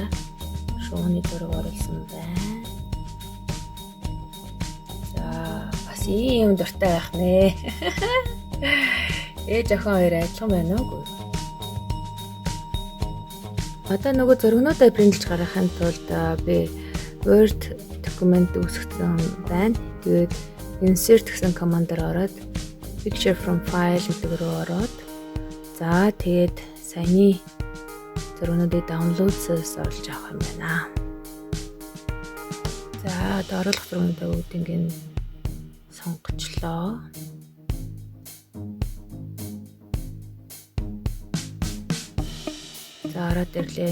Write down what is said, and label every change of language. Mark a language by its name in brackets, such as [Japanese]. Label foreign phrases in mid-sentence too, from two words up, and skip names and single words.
[Mongolian] Шууны зураг оруулсан байна. За бас ийм дуртай байх нэ. Ээж охин хоёр адилхан байна уу? Одоо нөгөө зургнуудаа принтлж гаргахын тулд би Word документ үүсгэсэн байна. Тэгээд insert гэсэн командаар ороод [English] picture from file [Mongolian] гэдэг рүү ороод за тэгээд саяны зургнуудыг download-с олж авах юм байна. За одоо оруулах зургуудаа бүгдийг нь сонгочлоо. За ороод ирлээ.